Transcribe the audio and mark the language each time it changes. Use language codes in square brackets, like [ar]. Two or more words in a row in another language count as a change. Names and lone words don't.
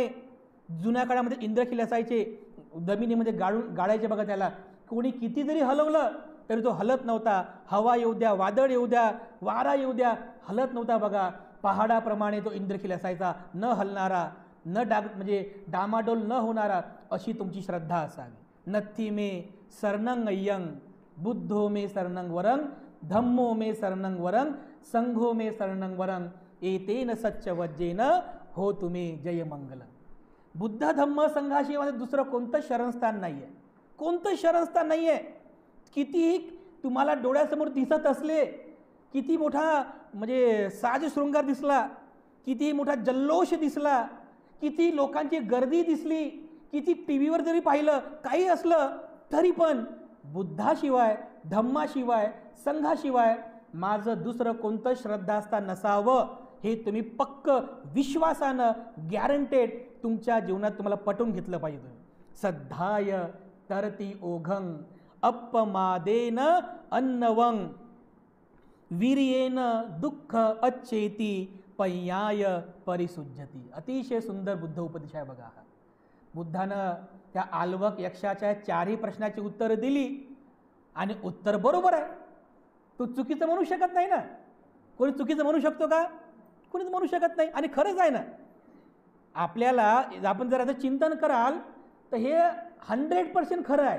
[mr] जुन्या काळामध्ये इंद्रखिल असायचे, जमिनीमध्ये गाळायचे बघा. त्याला कोणी किती जरी हलवलं तरी तो हलत नव्हता. हवा येऊ द्या, वादळ येऊ द्या, वारा येऊ द्या, हलत नव्हता बघा. पहाडाप्रमाणे तो इंद्रखिल असायचा, न हलणारा, म्हणजे डामाडोल न होणारा. अशी तुमची श्रद्धा असावी. [pi] नथी मे शरणं अय्यं, बुद्धो मे शरणं वरं, धम्मो मे शरणं वरं, संघो मे शरणं वरं, एतेन सच्च वज्जेन हो तुम्ही जय मंगल. [mr] बुद्ध धम्म संघाशिवाय दुसरं कोणतं शरणस्थान नाही आहे, कोणतं शरणस्थान नाही आहे. कितीही तुम्हाला डोळ्यासमोर दिसत असले, किती मोठा म्हणजे साजशृंगार दिसला, किती मोठा जल्लोष दिसला, किती लोकांची गर्दी दिसली, किती टी व्हीवर जरी पाहिलं, काही असलं तरी पण बुद्धाशिवाय, धम्माशिवाय, संघाशिवाय माझं दुसरं कोणतं श्रद्धास्थान नसावं हे तुम्ही पक्क विश्वासानं गॅरंटेड तुमच्या जीवनात तुम्हाला पटवून घेतलं पाहिजे. [pi] तुम्ही सद्धाय तरती ओघं अपमादेन अन्नवं वीर्येन दुःख अच्छेती पय्याय परिसुज्जती. [mr] अतिशय सुंदर बुद्ध उपदेश आहे बघा. बुद्धानं त्या आल्वक यक्षाच्या 4ही प्रश्नाची उत्तरं दिली आणि उत्तर बरोबर आहे. तो चुकीचं म्हणू शकत नाही ना. कोणी चुकीचं म्हणू शकतो का? कोणीच म्हणू शकत नाही. आणि खरंच आहे ना. आपल्याला आपण जर आता चिंतन कराल तर हे 100% खरं आहे.